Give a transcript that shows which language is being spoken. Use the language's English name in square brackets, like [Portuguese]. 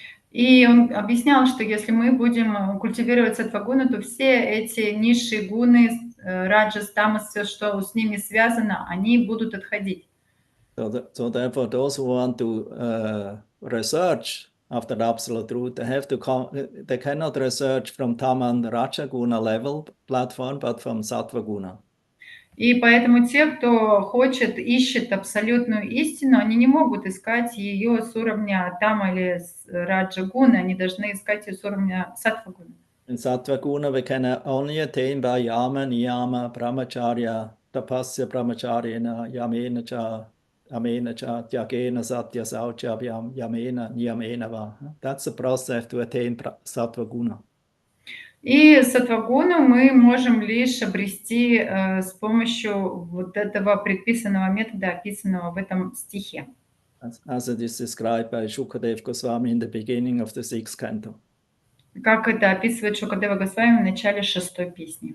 [Russian] И он объяснял, что если мы будем культивировать саттва-гуну, то все эти низшие гуны, раджас, тамас, все, что с ними связано, они будут отходить. [English] So therefore, those who want to research after the absolute truth, they cannot research from Tama and Raja Guna level platform, but from Sattva Guna. [Russian] И поэтому те, кто ищет абсолютную истину, они не могут искать ее с уровня Тама или Раджа Гуны, они должны искать ее с уровня Саттва Гуны. [English] In Sattva Guna, we can only attain by [Sanskrit] Yama, Niyama, Brahmacharya, Tapasya, Brahmacharyena, Yamena cha, Tyagena, Satya, Saucha, Yamena, Niyamena va. [English] That's the process to attain Sattva Guna. [Russian] И саттва-гуну мы можем лишь обрести с помощью вот этого предписанного метода, описанного в этом стихе. [English] As it is described by Shukadev Goswami in the beginning of the 6th canto. [Russian] Как это описывает Шукадева Госвами в начале 6-й песни.